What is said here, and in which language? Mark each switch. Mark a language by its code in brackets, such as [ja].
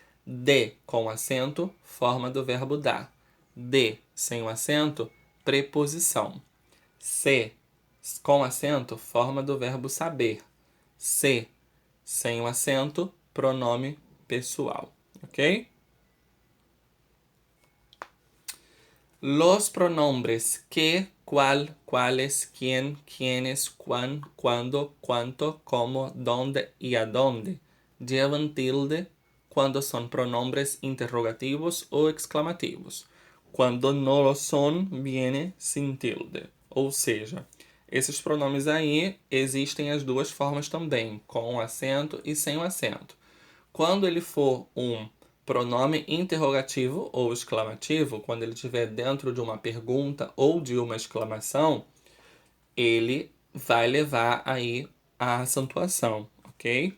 [pt] De com acento, forma do verbo dar. De sem o acento, preposição. Se com acento, forma do verbo saber. Se sem o acento, pronome pessoal, ok? [es] Los pronombres que, cual, cuales, quién, quiénes, cuán, cuándo, cuánto, cómo, dónde y a dónde llevan tilde cuando son pronombres interrogativos o exclamativos. Quando no lo son, viene sin tilde. [pt] Ou seja, esses pronomes aí existem as duas formas também, com o acento e sem o acento. Quando ele for um pronome interrogativo ou exclamativo, quando ele estiver dentro de uma pergunta ou de uma exclamação, ele vai levar aí a acentuação, ok?